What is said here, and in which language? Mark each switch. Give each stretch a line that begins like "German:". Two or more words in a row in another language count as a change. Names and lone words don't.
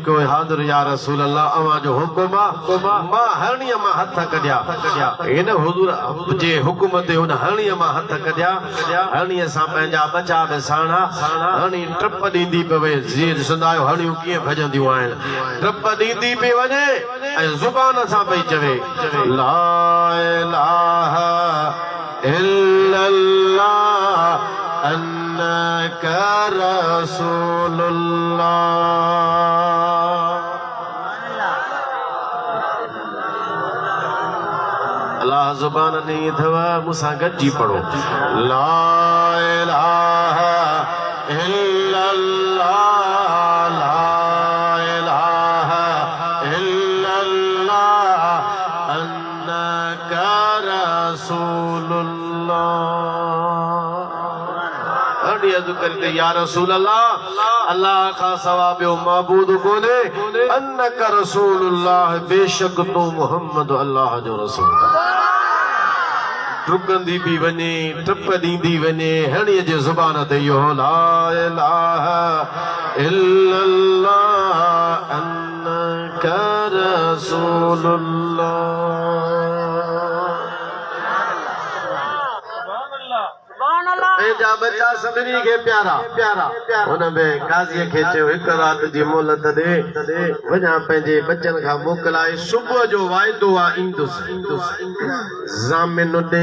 Sindhi: कयो हाज़िर या रसूल अल्लाह अवां जो हुकुम आहे मां हरणीअ मां हथ कढिया हिन हुज़ूर जे हुकुम ते हुन हरणीअ मां हथ कढिया हरणीअ सां पंहिंजा बचा बि साणा हरणी टप ॾींदी पे वञे जीअं ॾिसंदा आहियो हरणियूं कीअं भॼंदियूं आहिनि टप ॾींदी पे वञे ऐं ज़ुबान सां पई चवे
Arabic: لا إله إلا الله أنك رسول الله
Sindhi: अल्लाह ज़ुबान नहीं अथव मूंसां गॾिजी पढ़ो
Arabic: لا إله إلا الله لا إله إلا الله أنك رسول الله
Sindhi: हरणी अर्ज़ु करे या रसूल अल्लाह का सवा ॿियो माबूद कोन्हे
Arabic: أنك رسول الله
Sindhi: बेशक तू मुहम्मद अल्लाह जो रसूल डुकंदी भी वञे टप ॾींदी वञे हरणीअ जे ज़ुबान ते इहो
Arabic: لا إله إلا الله أنك رسول الله
Sindhi: पंहिंजा बच्चा सभिनी खे प्यारा हुन में काज़ीअ खे चयो हिकु राति जी मोहलत ॾे वञा पंहिंजे बच्चन खां मोकिलाए सुबुह जो वाइदो आहे ईंदुसि ज़ामिन ॾे